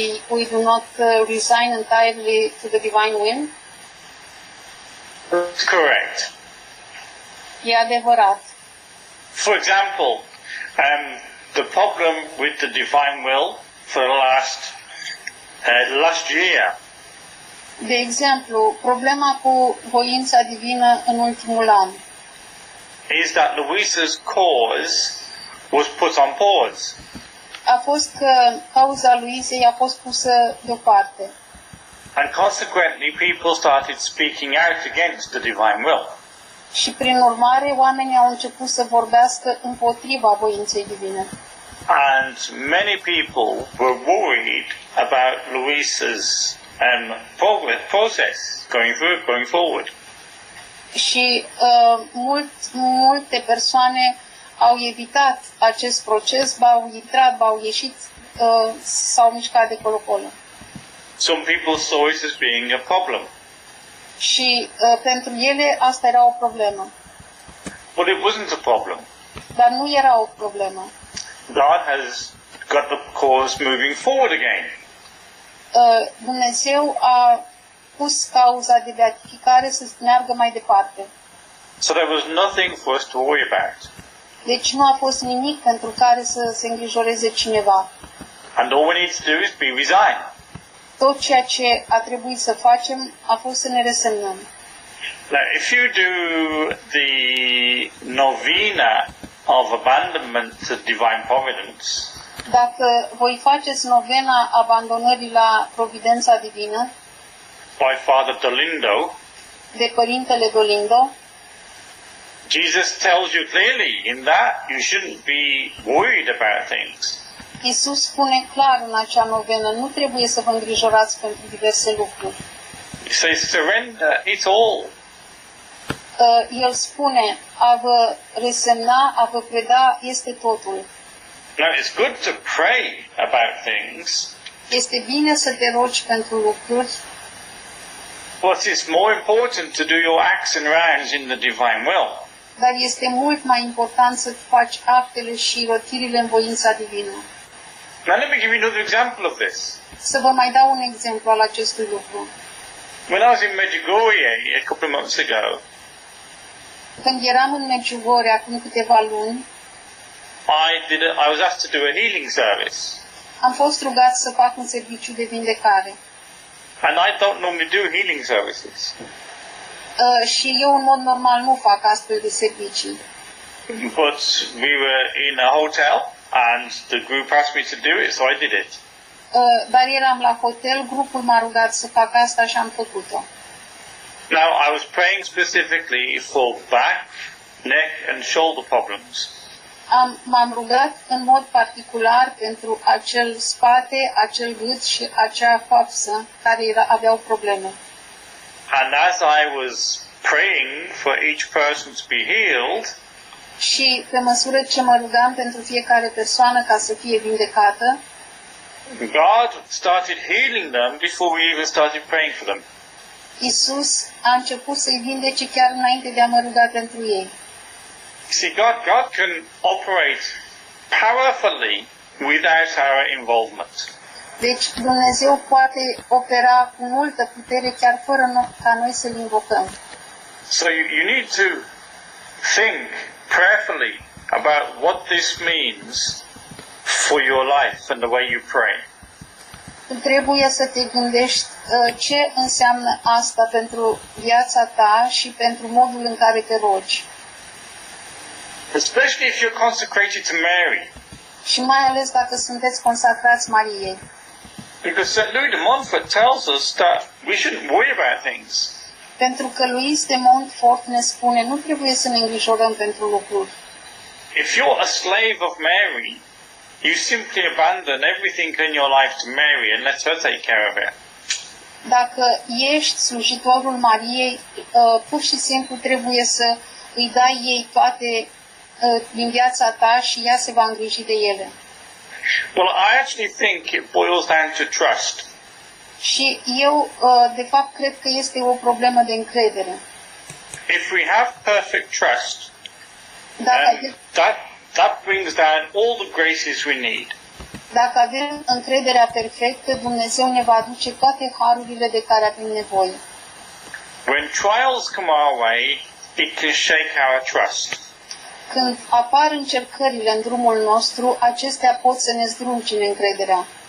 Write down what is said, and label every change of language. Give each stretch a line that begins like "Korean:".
English: We do not resign entirely to the divine will. That's correct.
Romanian: E adevărat.
English: For example, the problem with the divine will for the last year
Romanian: De exemplu, problema cu voința divină în ultimul an
English: is that Louisa's cause was put on pause.
Romanian: a fost că cauza Luisei a fost pusă deoparte.
English: And consequently, people started speaking out against the divine will.
Romanian: Și prin urmare, oamenii au început să vorbească împotriva voinței divine.
English: And many people were worried about Louisa's process going forward.
Romanian: Și multe persoane au evitat acest proces, b-au intrat, b-au ieșit, s-au mișcat de colo-colo.
English: Some people saw it as being a problem.
Romanian: Și pentru ele asta era o problemă.
English: But it wasn't a problem.
Romanian: Dar nu era o problemă.
English: God has got the cause moving forward again.
Romanian: Dumnezeu a pus cauza de beatificare să meargă mai departe.
English: So there was nothing for us to worry about.
Romanian: Deci nu a fost nimic pentru care să se îngrijoreze cineva.
English: And all we need to do is be resigned.
Romanian: Tot ceea ce a trebuit să facem a fost să ne resemnăm.
English: Now, if you do the novena of abandonment to divine providence,
Romanian: Dacă voi faceți novena abandonării la providența divină
English: by Father Dolindo,
Romanian: de Părintele Dolindo,
English: Jesus tells you clearly in that you shouldn't be worried about things.
Romanian: Iisus spune clar în acea novenă, nu trebuie să vă îngrijorați pentru diverse lucruri.
English: He says, surrender it all.
Romanian: El spune, a vă resemna, a vă preda, este totul.
English: Now, it's good to pray about things,
Romanian: Este bine să te rogi pentru lucruri,
English: but it's more important to do your acts and rounds in the divine will.
Romanian: dar este mult mai important să faci actele și rotirile în voința divină.
English: Now, let me give you another example of this.
Romanian: Să vă mai dau un exemplu al acestui lucru.
English: When I was in Medjugorje a couple of months ago,
Romanian: Când eram în Medjugorje acum câteva luni,
English: I was asked to do a healing service.
Romanian: am fost rugat să fac un serviciu de vindecare.
English: And I don't normally do healing services.
Romanian: Și eu în mod normal nu fac astfel de servicii.
English: But we were in a hotel and the group asked me to do it, so I did it.
Romanian: Dar eram la hotel, grupul m-a rugat să fac asta și am făcut-o.
English: Now, I was praying specifically for back, neck and shoulder problems.
Romanian: M-am rugat în mod particular pentru acel spate, acel gât și acea coapsă care aveau probleme.
English: And as I was praying for each person to be healed,
Romanian: Și pe măsură ce mă rugam pentru fiecare persoană ca să fie vindecată,
English: God started healing them before we even started praying for them.
Romanian: Iisus a început să-i vindece chiar înainte de a mă ruga pentru ei.
English: See, God can operate powerfully without our involvement.
Romanian: Deci Dumnezeu poate opera cu multă putere chiar fără ca noi să-L invocăm.
English: So you need to think prayerfully about what this means for your life and the way you pray.
Romanian: Trebuie să te gândești ce înseamnă asta pentru viața ta și pentru modul în care te rogi.
English: Especially if you're consecrated to Mary.
Romanian: Și mai ales dacă sunteți consacrați Mariei.
English: Because St. Louis de Montfort tells us that we shouldn't worry about things.
Romanian: Pentru că Louis de Montfort ne spune, nu trebuie să ne îngrijorăm pentru lucruri.
English: If you're a slave of Mary, you simply abandon everything in your life to Mary and let her take care of it.
Romanian: Dacă ești slujitorul Mariei, pur și simplu trebuie să îi dai ei toate din viața ta și ea se va îngriji de ele.
English: Well, I actually think it boils down to trust.
Romanian: Și eu, de fapt, cred că este o problemă de încredere.
English: If we have perfect trust,
Romanian: Dacă,
English: that brings down all the graces we need.
Romanian: dacă avem încrederea perfectă, Dumnezeu ne va aduce toate harurile de care avem nevoie.
English: When trials come our way, it can shake our trust.
Romanian: Când apar încercările în drumul nostru, acestea pot să ne zdruncine încrederea.